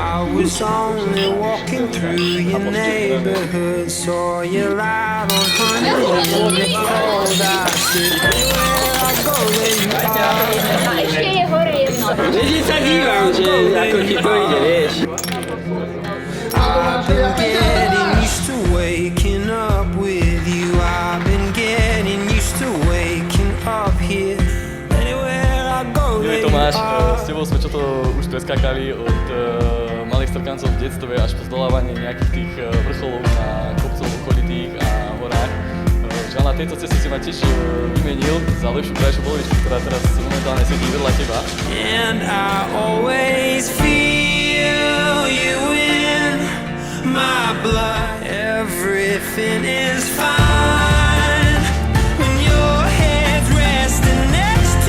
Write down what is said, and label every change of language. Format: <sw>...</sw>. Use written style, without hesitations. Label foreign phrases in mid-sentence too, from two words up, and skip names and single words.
<en>I was only walking through your neighborhood, saw you light on honey in the cold. I said, where I go, where you are.</en> <sk>A ešte je hore jedno. Vždy sa dívam, že ako ti to ide, vieš.</sk> <en>I've been getting used to waking up with you. I've been getting used to waking up here. Anywhere I go,</en> <sk>Milý Tomáš, s tebou sme čo to už preskákali od malých strkancov v detstve až po zdolávanie nejakých tých vrcholov na kopcoch okolitých a horách. Žiaľ, na tejto ceste si ma tiež vymenil za lepšiu krajšiu polovičku, ktorá teraz momentálne sedí vedľa teba.</sk> <en>and I always feel you in my blood. Everything is fine when your head's resting next</en>